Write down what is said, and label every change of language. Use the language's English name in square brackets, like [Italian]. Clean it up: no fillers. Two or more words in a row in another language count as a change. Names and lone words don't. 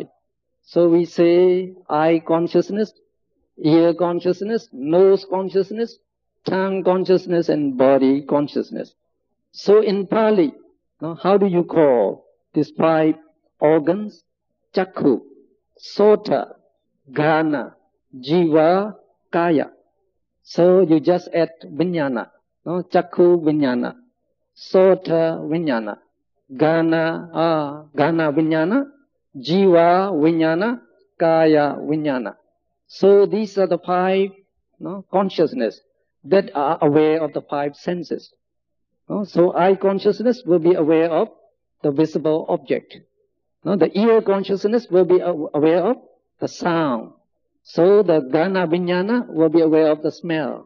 [English] So we say eye consciousness, ear consciousness, nose consciousness, tongue consciousness, and body consciousness. So in Pali, how do you call these 5 organs? [Pali] Chakku, sota, gana, jiva, kaya. [English] So you just add vijnana. [Pali] Chakku vijnana, sota vijnana, gana vijnana, jiva vijnana, kaya vijnana. [English] So these are the 5 consciousness that are aware of the 5 senses. So eye consciousness will be aware of the visible object. The ear consciousness will be aware of the sound. So the [Pali] Ghana Vijnana [English] will be aware of the smell.